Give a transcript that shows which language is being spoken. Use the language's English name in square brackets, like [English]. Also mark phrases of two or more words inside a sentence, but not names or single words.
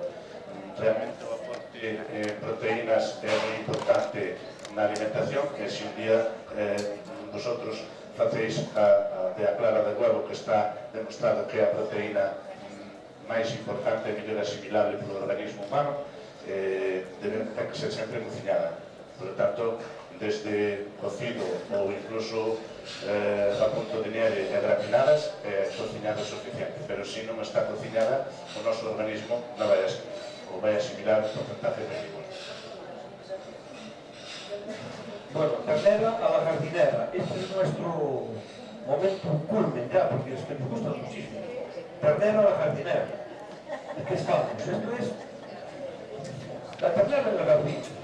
[Galician] Realmente o aporte en proteínas é moi importante na alimentación, que se un día vosotros facéis a clara de huevo, que está demostrado que é a proteína máis importante e mellor asimilable polo organismo humano, ten que ser sempre cociñada. [Spanish] Por lo tanto, desde cocido [Galician] ou incluso [Spanish] a punto de nieve [Galician] e gratinadas, cociñada é suficiente. Pero se non está cociñada, o noso organismo non vai asimilar un porcentaje mínimo. [Spanish] Bueno, ternera a la jardinera. Este es nuestro momento culmen ya, porque es que nos gusta muchísimo. Ternera a la jardinera. ¿De qué estamos? Esto es la ternera en la jardín.